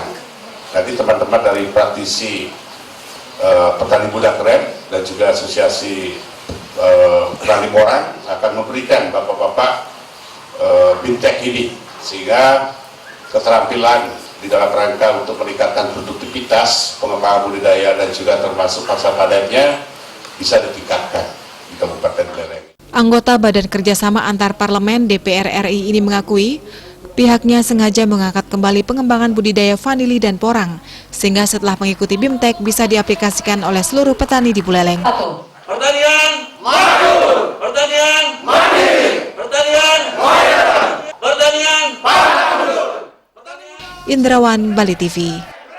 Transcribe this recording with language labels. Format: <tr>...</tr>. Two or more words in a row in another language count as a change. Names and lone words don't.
<id>Nanti teman-teman dari praktisi petani muda keren dan juga asosiasi petani porang akan memberikan bapak-bapak BIMTEK ini, sehingga keterampilan di dalam rangka untuk meningkatkan produktivitas, pengembangan budidaya dan juga termasuk pasar padannya bisa ditingkatkan di Kabupaten Buleleng. Anggota Badan Kerjasama Antar Parlemen DPR RI ini mengakui pihaknya sengaja mengangkat kembali pengembangan budidaya vanili dan porang sehingga setelah mengikuti BIMTEK bisa diaplikasikan oleh seluruh petani di Buleleng. Pertanian maju, pertanian mandiri, pertanian maju, pertanian maju. Indrawan, Bali TV.</id>